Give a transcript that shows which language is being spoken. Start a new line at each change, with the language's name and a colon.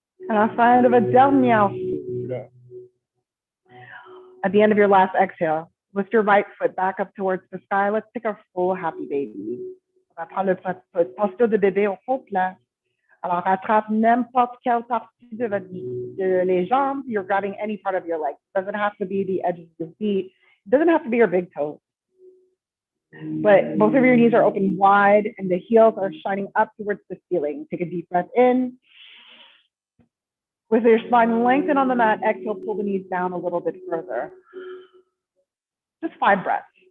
French: À la fin de votre dernière souffle,
English: at the end of your last exhale, lift your right foot back up towards the sky. Let's take our full happy baby.
French: On va prendre le posture de bébé au complet. Alors, attrape n'importe quelle partie de votre les jambes.
English: You're grabbing any part of your leg. It doesn't have to be the edges of your feet. It doesn't have to be your big toes. But both of your knees are open wide and the heels are shining up towards the ceiling. Take a deep breath in. With your spine lengthened on the mat, exhale, pull the knees down a little bit further. Just 5 breaths.